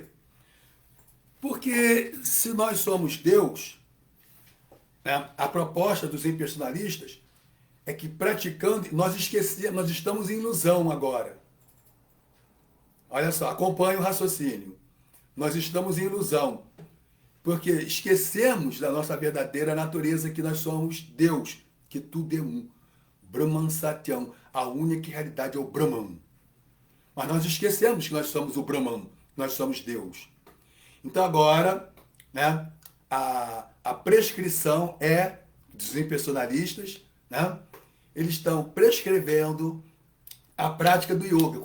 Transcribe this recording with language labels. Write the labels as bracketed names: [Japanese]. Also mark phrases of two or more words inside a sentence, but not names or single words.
[Portuguese] Porque se nós somos Deus, né, a proposta dos impersonalistas é que praticando, nós estamos em ilusão agora. Olha só, acompanhe o raciocínio. Nós estamos em ilusão. Porque esquecemos da nossa verdadeira natureza, que nós somos Deus, que tudo é um. [Sanskrit] Brahman Satyam, [Portuguese] a única realidade é o Brahman. Mas nós esquecemos que nós somos o Brahman, nós somos Deus. Então agora, né, a prescrição é dos impersonalistas, né? Eles estão prescrevendo a prática do yoga.